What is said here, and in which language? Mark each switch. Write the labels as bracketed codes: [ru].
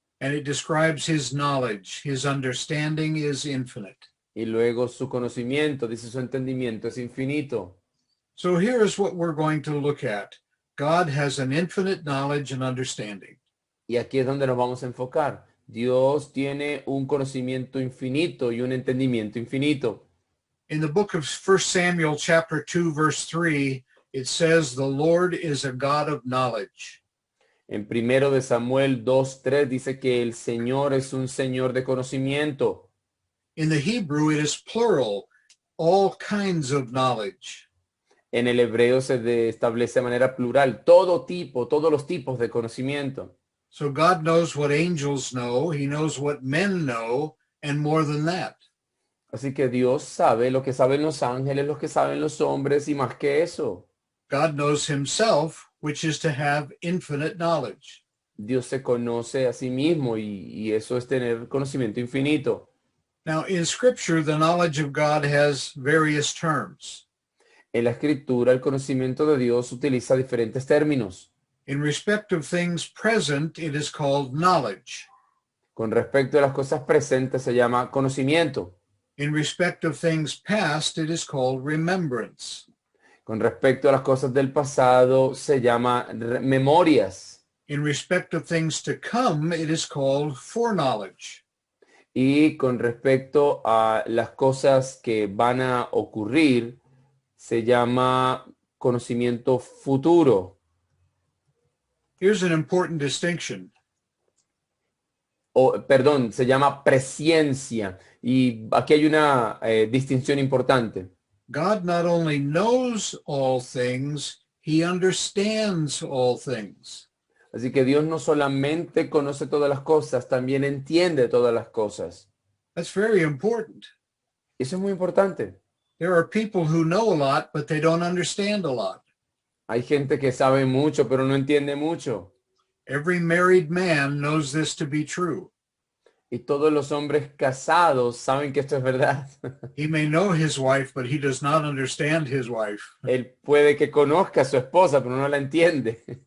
[en] And it describes his knowledge. His understanding is infinite. [es] Y luego su conocimiento. Dice su entendimiento es infinito. [en] So here is what we're going to look at. God has an infinite knowledge and understanding. [es] Y aquí es donde nos vamos a enfocar. Dios tiene un conocimiento infinito y un entendimiento infinito. [en] In the book of 1 Samuel chapter 2, verse 3, it says the Lord is a God of knowledge. [es] En primero de Samuel 2:3 dice que el Señor es un Señor de conocimiento. [en] In the Hebrew, it is plural, all kinds of knowledge. [es] En el hebreo establece de manera plural todo tipo, todos los tipos de conocimiento. [en] So God knows what angels know. He knows what men know, and more than that. [es] Así que Dios sabe lo que saben los ángeles, lo que saben los hombres y más que eso. [en] God knows himself, which is to have infinite knowledge. [es] Dios se conoce a sí mismo y eso es tener conocimiento infinito. [en] Now, in Scripture, the knowledge of God has various terms. [es] En la escritura, el conocimiento de Dios utiliza diferentes términos. [en] In respect of things present, it is called knowledge. [es] Con respecto a las cosas presentes se llama conocimiento. [en] In respect of things past, it is called remembrance. [es] Con respecto a las cosas del pasado se llama memorias. [en] In respect of things to come, it is called foreknowledge. [es] Y con respecto a las cosas que van a ocurrir, se llama conocimiento futuro. [en] Here's an important distinction. [es] Perdón, se llama presciencia. Y aquí hay una distinción importante. [en] God not only knows all things, he understands all things. [es] Así que Dios no solamente conoce todas las cosas, también entiende todas las cosas. [en] That's very important. [es] Eso es muy importante. [en] There are people who know a lot, but they don't understand a lot. [es] Hay gente que sabe mucho, pero no entiende mucho. [en] Every married man knows this to be true. [es] Y todos los hombres casados saben que esto es verdad. [en] He may know his wife, but he does not understand his wife. [es] Él puede que conozca a su esposa, pero no la entiende.